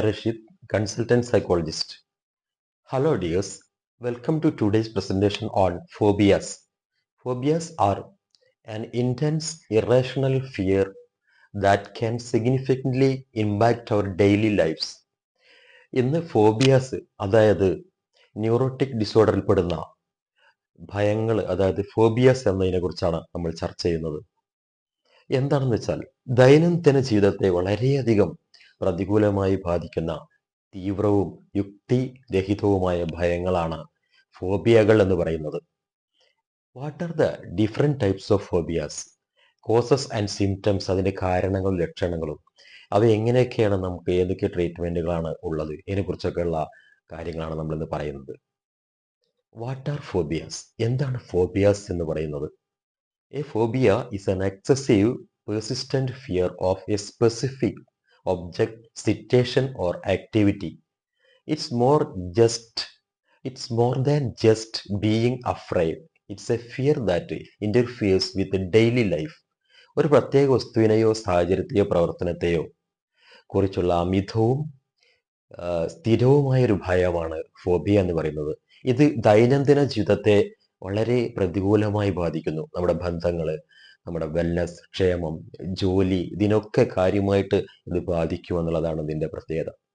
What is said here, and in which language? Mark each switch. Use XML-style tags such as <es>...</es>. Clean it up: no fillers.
<en>Rashid, consultant psychologist. Hello dears, welcome to today's presentation on phobias. Phobias are an intense, irrational fear that can significantly impact our daily lives.</en> <ml>ഇന്ന് phobias അതായത് neurotic ഡിസോർഡറിൽ പെടുന്ന ഭയങ്ങൾ അതായത് phobias എന്നതിനെ കുറിച്ചാണ് നമ്മൾ ചർച്ച ചെയ്യുന്നത്. എന്താണെന്ന് വെച്ചാൽ ദൈനംദിന ജീവിതത്തെ വളരെയധികം പ്രതികൂലമായി ബാധിക്കുന്ന തീവ്രവും യുക്തിരഹിതവുമായ ഭയങ്ങളാണ് ഫോബിയകൾ എന്ന് പറയുന്നത്.</ml> <en>What are the different types of phobias? Causes and symptoms,</en> <ml>അതിന്റെ കാരണങ്ങളും ലക്ഷണങ്ങളും, അവ എങ്ങനെയൊക്കെയാണ്, നമുക്ക് ഏതൊക്കെ ട്രീറ്റ്മെന്റുകളാണ് ഉള്ളത്, ഇതിനെക്കുറിച്ചൊക്കെയുള്ള കാര്യങ്ങളാണ് നമ്മൾ ഇന്ന് പറയുന്നത്.</ml> <en>What are phobias?</en> <ml>എന്താണ് ഫോബിയാസ് എന്ന് പറയുന്നത്?</ml> <en>A phobia is an excessive, persistent fear of a specific object, situation, or activity. It's more just, it's more than just being afraid. It's a fear that interferes with daily life.</en> <ml>ഒരു പ്രത്യേക വസ്തുവിനെയോ സാഹചര്യത്തെയോ പ്രവർത്തനത്തെയോ കുറിച്ചുള്ള അമിതവും സ്ഥിരവുമായൊരു ഭയമാണ് phobia എന്ന് പറയുന്നത്. ഇത് ദൈനംദിന ജീവിതത്തെ വളരെ പ്രതികൂലമായി ബാധിക്കുന്നു. നമ്മുടെ ബന്ധങ്ങള്, നമ്മുടെ വെൽനസ്, ക്ഷേമം, ജോലി, ഇതിനൊക്കെ കാര്യമായിട്ട് ഇത് ബാധിക്കും എന്നുള്ളതാണ് ഇതിന്റെ പ്രത്യേകത.</ml>